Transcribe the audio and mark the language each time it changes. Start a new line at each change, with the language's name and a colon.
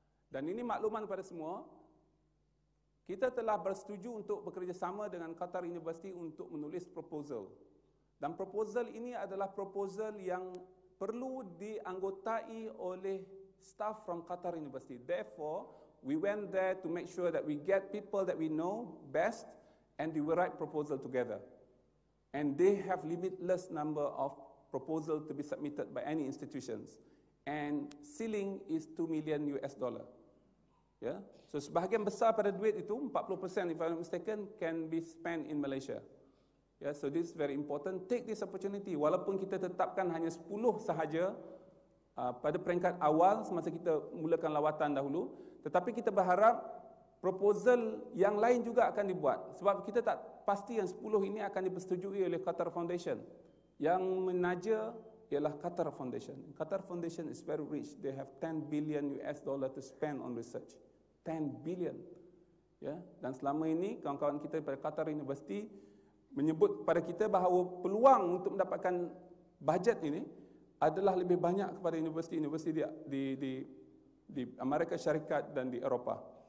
Malay: Dan ini makluman kepada semua. Kita telah bersetuju untuk bekerjasama dengan Qatar University untuk menulis proposal. Dan proposal ini adalah proposal yang perlu dianggotai oleh
English: staff from
Malay: Qatar University.
English: Therefore, we went there to make sure that we get people that we know best and we write proposal together. And they have limitless number of proposal to be submitted by any institutions. And ceiling is $2 million. Ya, so
Malay: sebahagian besar pada duit itu
English: 40% if I'm not mistaken can be spent in Malaysia. Ya, so this is very important. Take this opportunity.
Malay: Walaupun kita tetapkan hanya 10 sahaja pada peringkat awal semasa kita mulakan lawatan dahulu, tetapi kita berharap proposal yang lain juga akan dibuat. Sebab kita tak pasti yang 10 ini akan dipersetujui oleh Qatar Foundation. Yang menaja ialah Qatar Foundation.
English: Qatar Foundation is very rich. They have $10 billion to spend on research.
Malay: 10 billion. Ya, dan selama ini kawan-kawan kita pada Qatar University menyebut kepada kita bahawa peluang untuk mendapatkan bajet ini adalah lebih banyak kepada universiti-universiti di Amerika Syarikat dan di Eropah.